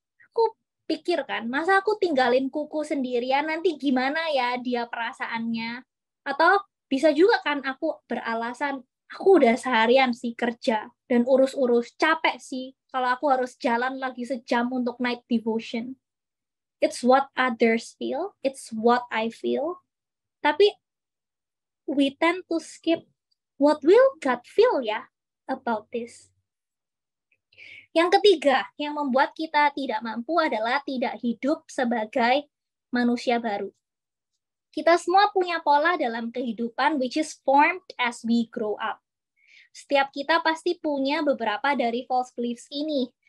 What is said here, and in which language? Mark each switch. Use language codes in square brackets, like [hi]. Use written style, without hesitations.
[id] Aku pikir kan, masa aku tinggalin kuku sendirian, nanti gimana ya dia perasaannya? Atau bisa juga kan aku beralasan, aku udah seharian sih kerja dan urus-urus, capek sih kalau aku harus jalan lagi sejam untuk night devotion. [en] It's what others feel, it's what I feel. Tapi we tend to skip what will God feel ya about this. [id] Yang ketiga, yang membuat kita tidak mampu adalah tidak hidup sebagai manusia baru. Kita semua punya pola dalam kehidupan [en] which is formed as we grow up. [id] Setiap kita pasti punya beberapa dari false beliefs ini.